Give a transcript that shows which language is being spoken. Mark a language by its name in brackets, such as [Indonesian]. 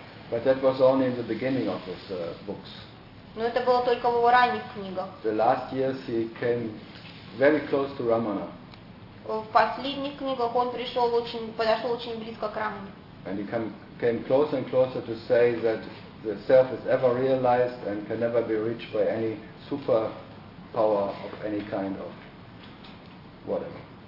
[English] But that was only in the beginning of his books. [Russian] Но это было только в его ранних книгах. [English] The last years he came very close to Ramana. [Russian] В последних книгах он подошел очень близко к Рамане. [English] And he came closer and closer to say that the self is ever realized and can never be reached by any super power of any kind of whatever.